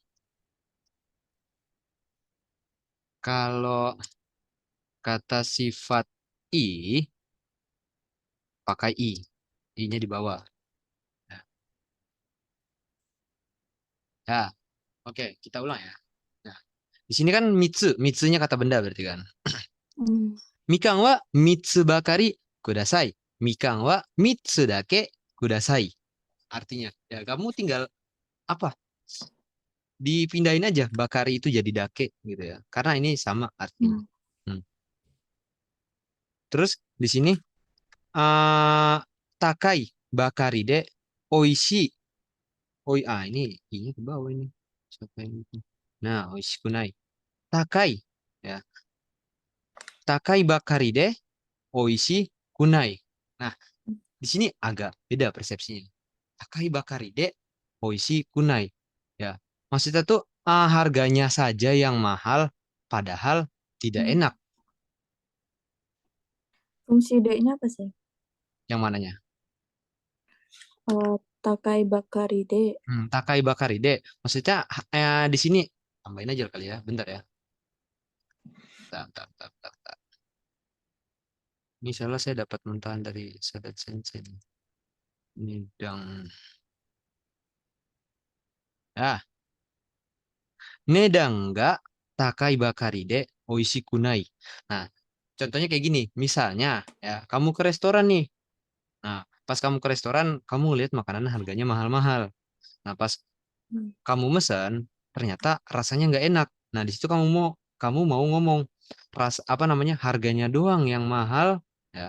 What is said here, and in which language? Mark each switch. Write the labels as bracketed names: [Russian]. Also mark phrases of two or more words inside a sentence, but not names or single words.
[Indonesian] Kalau kata sifat i, pakai i. I-nya di bawah. Ya, ya, oke, kita ulang ya. Nah, di sini kan mitsunya kata benda berarti kan. Hmm. [Japanese] みかんは三つばかりください. みかんは三つだけください. [Indonesian] Artinya, ya kamu tinggal apa? Dipindahin aja bakari itu jadi dake gitu ya. Karena ini sama artinya. Hmm. Hmm. Terus di sini [Japanese] 高いばかりでおいし. [Indonesian] Ini ke bawah ini. Siapa yang itu? Nah, [Japanese] おいしくない。高いや. 高いばかりでおいしくない. [Indonesian] Nah, di sini agak beda persepsinya. [Japanese] 高いばかりでおいしくない. [Indonesian] Ya, maksudnya tuh harganya saja yang mahal, padahal tidak Hmm. enak. Fungsi D-nya apa sih? Yang mananya? [Japanese] 高いばかりで. 高いばかりで. [Indonesian] Maksudnya di sini tambahin aja kali ya. Bentar ya. Tak, tak, tak, tak, tak. Misalnya saya dapat mentahan dari Sadat Sensei. Nidang. [Japanese] あ、値段が高いばかりでおいしくない. [Indonesian] Nah, contohnya kayak gini. Misalnya, ya, kamu ke restoran nih. Nah, pas kamu ke restoran, kamu lihat makanan harganya mahal-mahal. Nah, pas Hmm. kamu mesen, ternyata rasanya nggak enak. Nah, di situ kamu mau ngomong apa namanya, harganya doang yang mahal, ya,